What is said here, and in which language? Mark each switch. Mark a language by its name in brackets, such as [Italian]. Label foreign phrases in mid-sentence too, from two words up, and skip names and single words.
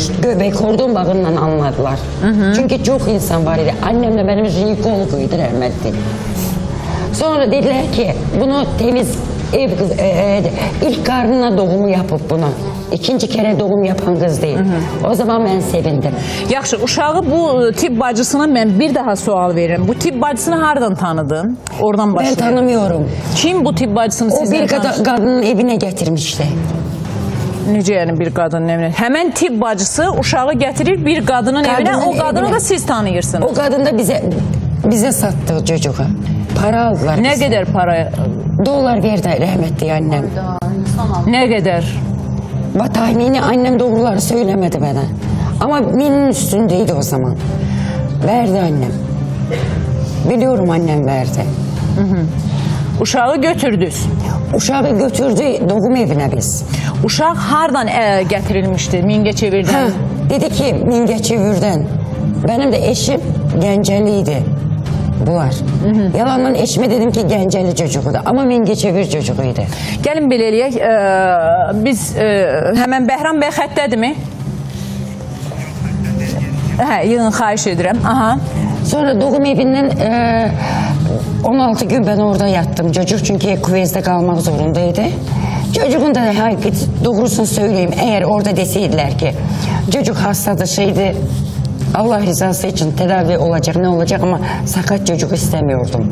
[Turkish] Göbek kordon bağından anladılar. Çünkü çok insan var idi. Annemle benim jinekologuydu rahmetli. Sonra dediler ki bunu temiz ilk karnına doğumu yapıp bunu. İkinci kere doğum yapan kız değil. O zaman ben sevindim. [Azerbaijani] Yaxşı, uşağı bu tibb bacısına [Turkish] ben bir daha [Azerbaijani] sual veririm. Bu tibb bacısını hardan tanıdın? [Turkish] Oradan başlayalım. Ben tanımıyorum. [Azerbaijani] Kim bu tibb bacısını [Turkish] sizden tanıştı? O bir kadının evine getirmişti. [Azerbaijani] Necə yəni bir qadının evinə? Həmən tibb bacısı uşağı gətirir bir qadının evinə, o qadını da siz tanıyırsınız. [Turkish] O qadın da bize sattı çocuğu. Para aldılar. Ne kadar para? $1 verdi rahmetli annem. Ne kadar? Tahmini annem doğruları söylemedi bana. Ama binin üstündeydi o zaman. Verdi annem. Biliyorum annem verdi. [Azerbaijani] Uşağı götürdünüz. Uşağı götürdü doğum evine biz. Uşaq hardan gətirilmişdi Mingəçevirdən? [Turkish] Dedi ki Mingəçevirdən. Benim de eşim Gəncəliydi. Bunlar. Yalandan eşime dedim ki Gəncəli çocuğudur. Ama Mingəçevir çocuğuydu. [Azerbaijani] Gəlin belə eləyək. Biz həmən Bəhram bəy xəttədirmi? Hə, yığın xahiş edirəm. Aha. [Turkish] Sonra doğum evinden 16 gün ben orada yattım. Çocuk çünkü kuvvezde kalmak zorundaydı. Çocuğun da doğrusunu söyleyeyim. Eğer orada deseydiler ki çocuk hastadır şeydi, Allah rızası için tedavi olacak ne olacak ama sakat çocuk istemiyordum.